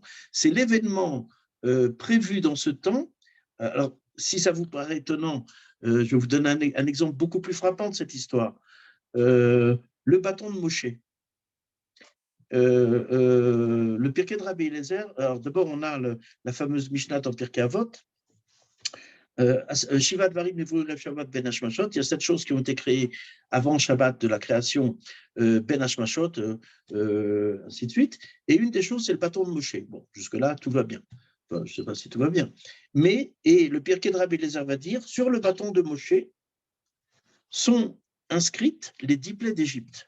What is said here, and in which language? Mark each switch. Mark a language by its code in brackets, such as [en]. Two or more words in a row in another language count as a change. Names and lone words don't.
[fr] C'est l'événement prévu dans ce temps. Alors, si ça vous paraît étonnant, je vais vous donner un exemple beaucoup plus frappant de cette histoire. Le bâton de Moshe. Le Pirkei de Rabbi Eliezer, alors d'abord on a la fameuse Mishnah dans Pirkei Avot, [he] שבעת דברים נבראו בערב שבת בין השמשות, [fr] il y a 7 choses qui ont été créées avant Shabbat de la création [he] בין השמשות, [fr] ainsi de suite, et une des choses c'est le bâton de Moshe. Bon, jusque-là tout va bien. Enfin, je ne sais pas si tout va bien. Mais, et le Pirkei de Rabbi Eliezer va dire, sur le bâton de Moshe sont inscrites les 10 plaies d'Égypte.